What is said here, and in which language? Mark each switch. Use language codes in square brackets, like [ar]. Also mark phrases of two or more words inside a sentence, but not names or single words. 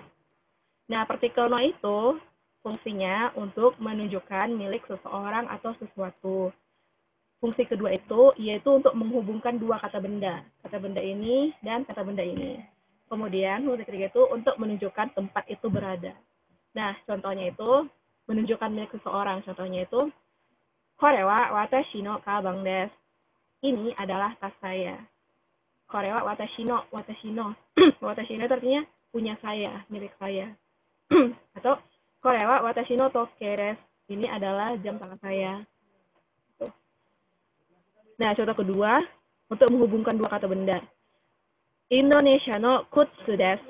[id] Nah, partikel no itu fungsinya untuk menunjukkan milik seseorang atau sesuatu. Fungsi kedua itu yaitu untuk menghubungkan dua kata benda ini dan kata benda ini. Kemudian fungsi ketiga itu untuk menunjukkan tempat itu berada. Nah, contohnya itu menunjukkan milik seseorang. Contohnya itu, [ja] これは私のかばんです. [id] Ini adalah tas saya. [ja] これは私の. 私の [id] itu artinya punya saya, milik saya. [ja] Atau これは私の時計です. [id] Ini adalah jam tangan saya. Nah, contoh kedua, untuk menghubungkan dua kata benda. [ja] インドネシアの靴です.